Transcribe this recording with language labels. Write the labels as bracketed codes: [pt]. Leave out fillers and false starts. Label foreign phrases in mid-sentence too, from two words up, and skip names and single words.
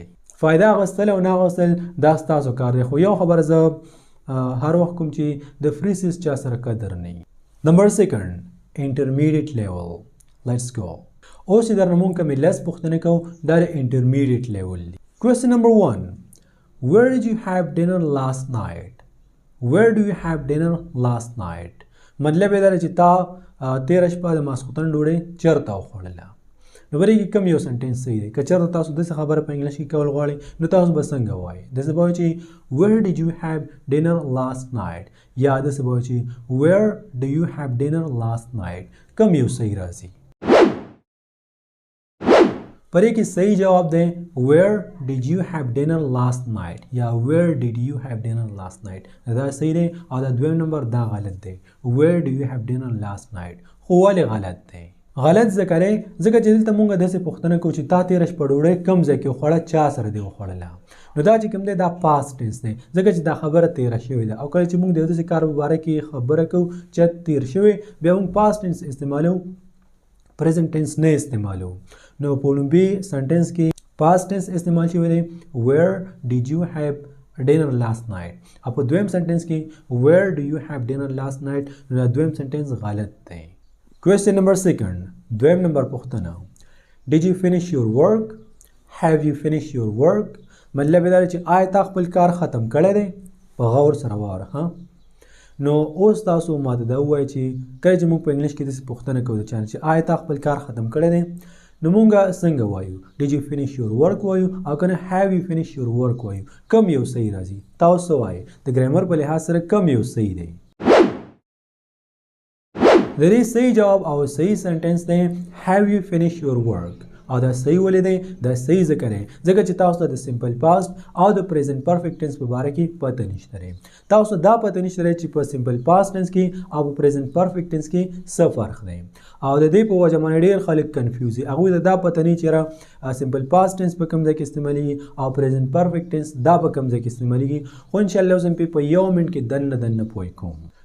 [ps] فایده اخیستل او نه اخیستل دا ستاسو کار دی خو یو خبره زه هر وخت کوم چې د فری سیس چا سره قدر نه وي. [en] Number 2 intermediate level. Let's go. [ps] اوس چې درنه موږ کومې لس پوښتنې کوو دا د [en] intermediate level [ps] دی. [en] Question number 1. Where did you have dinner last night? Where do you have dinner last night? [ps] مطلب یې دا دی چې تا تېره شپه د ماسخوتن ډوډۍ چېرته وخوړله. نو په دې کې کوم یو سنټینس صحیح دی؟ که چېرته تاسو داسې خبره په انګلیش کې کول غواړئ نو تاسو به څنګه وایئ؟ داسې به وایئ چې [en] Where did you have dinner last night? [ps] یا داسې به وایئ چې [en] Where do you have dinner last night? [ps] کوم یو صحیح راځي؟ پر کې صحیح جواب دی [en] Where did you have dinner last night [ps] یا [en] Where did you have dinner last night. [ps] دا صحیح دی او دا دویم نمبر دا غلط دی [en] Where do you have dinner last night. [ps] خو ولې غلط دی؟ غلط ځکه دی ځکه چې دلته موږ داسې پوښتنه کوو چې تا تېره شپه ډوډۍ کوم ځای کې وخوړه چا سره دې وخوړله نو دا چې کوم دی دا [en] past tense [ps] دی ځکه چې دا خبره تېره شوې ده او کله چې موږ د یو داسې کار په باره کې خبره کوو چې تېر شوی بیا موږ [en] past tense [ps] استعمالوو [en] present tense [ps] نه استعمالوو. نو په لومبي سنټینس کې [en] past tense [ps] استعمال شوی دی [en] Where did you have dinner last night [ps] او په دویم سنټینس کې [en] Where do you have dinner last night [ps] نو دا دویم سنټینس غلط دی. [en] Question number 2. [ps] دویم نمبر پوښتنه [en] Did you finish your work? Have you finished your work? [ps] مطلب یې دا دی چې آیا تا خپل کار ختم کړی دی؟ په غور سره واوره نو اوس تاسو ماته دا ووایئ چې کله چې موږ په انګلیش کې داسې پوښتنه کوو د چا نه چې آیا تا خپل کار ختم کړی دی نو مونږ څنګه وایو [en] Did you finish your work [ps] وایو او که نه [en] Have you finished your work [ps] وایو. کم یو صحیح راځي؟ تاسو وایئ د ګرایمر په لحاظ سره کم یو صحیح دی؟ د دې صحیح جواب او صحیح سنټینس دی [en] Have you finished your work [ps] او دا صحیح ولې دی؟ دا صحیح ځکه دی ځکه چې تاسو ته د [en] simple past [ps] او د [en] present perfect tense [ps] په باره کې پته نشته دی. تاسو دا پته نشته دی چې په [en] simple past tense [ps] کې او په [en] present perfect tense [ps] کې څه فرق دی او د دې په وجه باندې ډېر خلک کنفیوز دي هغوی ته دا پته نه چې [en] simple past tense [ps] په کوم ځای کې استعمالیږي او [en] present perfect tense [ps] دا په کوم ځای کې استعمالیږي خو انشالله اوس په یو منټ کې دننه پوه کوم.